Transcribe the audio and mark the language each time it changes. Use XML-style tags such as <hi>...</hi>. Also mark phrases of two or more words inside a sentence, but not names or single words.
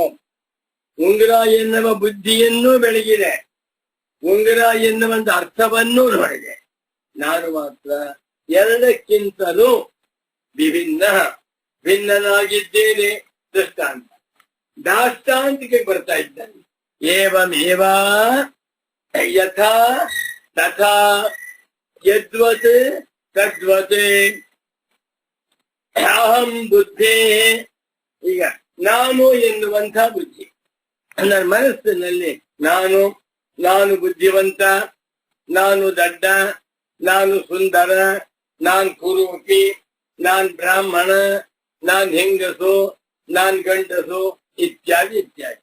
<kn>ಉಂಗುರ ಎನ್ನುವ ಬುದ್ಧಿಯನ್ನೂ ಬೆಳಗಿದೆ, ಉಂಗುರ ಎನ್ನುವಂತ ಅರ್ಥವನ್ನೂ ನೋಡಿದೆ. ನಾನು ಮಾತ್ರ ಎರಡಕ್ಕಿಂತಲೂ ಭಿನ್ನನಾಗಿದ್ದೇನೆ. ದೃಷ್ಟಾಂತ ದಾಷ್ಟಾಂತಿಗೆ ಬರ್ತಾ ಇದ್ದಾನೆ.</kn> <sa>ಏವಮೇವ ಯಥಾ ತಥಾ ಯದ್ವತ್ ತದ್ವತ್ ಅಹಂ ಬುದ್ಧೇ.</sa> <kn>ಈಗ ನಾನು ಎನ್ನುವಂಥ ಬುದ್ಧಿ ನನ್ನ ಮನಸ್ಸಿನಲ್ಲಿ, ನಾನು ಬುದ್ಧಿವಂತ, ನಾನು ದಡ್ಡ, ನಾನು ಸುಂದರ, ನಾನ್ ಕುರೂಪಿ, ನಾನ್ ಬ್ರಾಹ್ಮಣ, ನಾನ್ ಹೆಂಗಸು, ನಾನ್ ಗಂಡಸು, ಇತ್ಯಾದಿ ಇತ್ಯಾದಿ.</kn>